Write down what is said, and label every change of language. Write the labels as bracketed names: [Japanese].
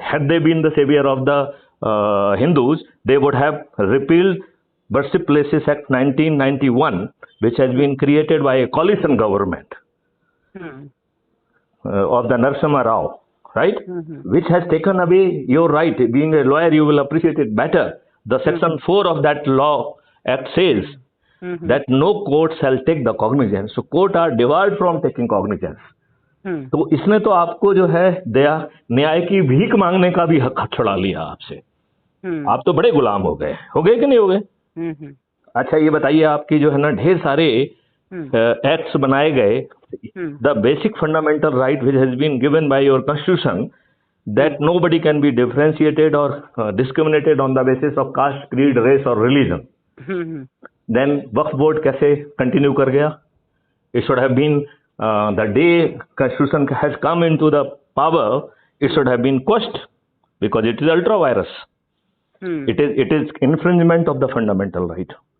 [English] Had they been the savior of the Hindus, they would have repealed Worship Places Act 1991, which has been created by a coalition government of the Narasimha Rao, right? Which has taken away your right. Being a lawyer, you will appreciate it better. The section 4 of that law act says that no court shall take the cognizance. So court are debarred from taking cognizance. [Hindi] तो इसने तो आपको जो है दया न्याय की भीख मांगने का भी हक छुड़ा लिया आपसे. आप तो बड़े गुलाम हो गए कि नहीं हो गए? अच्छा ये बताइए, आपकी जो है ना ढेर सारे एक्ट्स बनाए गए, [English] The basic fundamental right which has been given by your constitution, that nobody can be differentiated or discriminated on the basis of caste, creed, race or religion. Then Waqf board [Hindi] कैसे [English] continue [Hindi] कर गया? [English] It should have been the day constitution has come into the power, it should have been quashed, because it is ultra virus. It is infringement of the fundamental right.